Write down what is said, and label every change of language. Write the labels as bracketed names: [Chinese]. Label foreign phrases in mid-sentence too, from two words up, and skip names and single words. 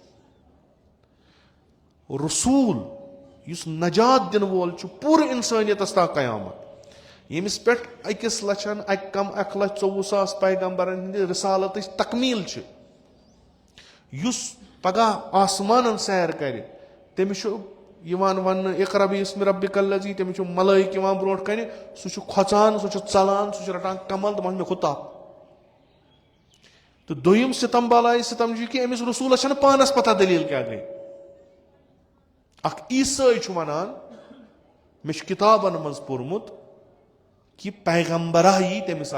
[Kashmiri] رسوٗل یُس نجات دِنہٕ وول چھُ پوٗرٕ اِنسٲنیتس تام قیامت ییٚمِس پٮ۪ٹھ 1,01,24,000 پیغمبرن ہٕنٛدِ رِسالتٕچ تکمیٖل چھِ یُس پگاہ آسمانن سیر کرِ تٔمِس چھُ یِوان وننہٕ [Arabic] اقرا بِاسمِ ربِکَ الذی [Kashmiri] تٔمِس چھُ ملٲیِک یِوان برونٛٹھ کنہِ سُہ چھُ کھۄژان سُہ چھُ ژلان سُہ چھُ رٹان کمل دپان مےٚ کھوٚت تپ تہٕ دوٚیِم سِتم بالایہِ سِتم چھُ کہِ أمِس رسوٗلس چھنہٕ پانس پتہ دٔلیٖل کیاہ گٔے اکھ عیٖسٲے چھُ ونان مےٚ چھُ کِتابن منٛز پوٚرمُت کہِ پیغمبرا یی تٔمِس